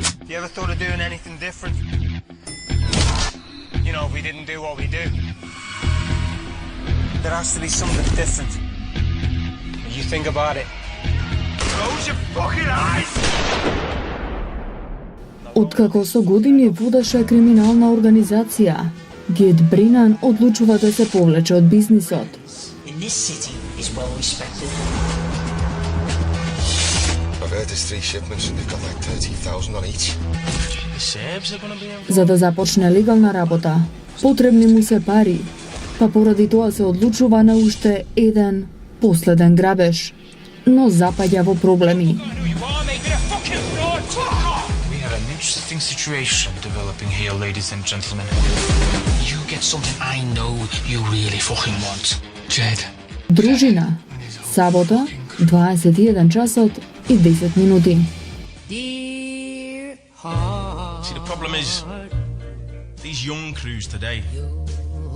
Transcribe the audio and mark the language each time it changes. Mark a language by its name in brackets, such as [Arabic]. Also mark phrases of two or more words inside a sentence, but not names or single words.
[English] You ever thought of doing anything different? You know, if we didn't do what we do. There has to be something different. You think about it. Close your fucking eyes! [Macedonian] Откако со години водеше криминална организација, Гет Бринан одлучува да се повлече од бизнисот. [English] In this city is well respected. I've heard there's 3 shipments and they've got like 30,000 on each. The Serbs are gonna be in. [Macedonian] За да започне легална работа, потребни му се пари, па поради тоа се одлучува на уште еден последен грабеж, но запаѓа во проблеми. [English] We have an interesting situation developing here, ladies and gentlemen. You get something I know you really fucking want. Jed. [Macedonian] Дружина, сабота, 21 часот и 10 минути. [English] See, the problem is, these young crews today,